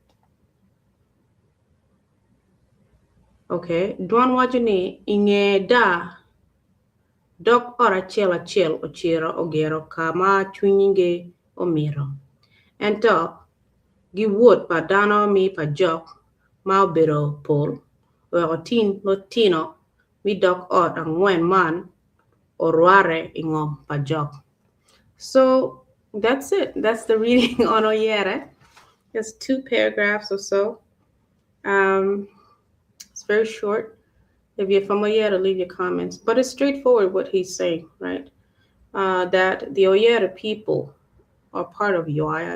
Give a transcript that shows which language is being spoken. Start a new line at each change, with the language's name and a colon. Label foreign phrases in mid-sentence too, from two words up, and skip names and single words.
Acoli: Okay, duan wacho ni inge da dok ora achiel ochiro ogero kama chunyinge omiro. Ento giwuot pa dano mi pajok ma obedo pol weko tino mi dok ot ang'wen man orware ing'om pajok.
English: So that's it. That's the reading on Oyere. It's 2 paragraphs or so. It's very short. If you're from Oyere, leave your comments. But it's straightforward what he's saying, right? That the Oyere people are part of Ywaya.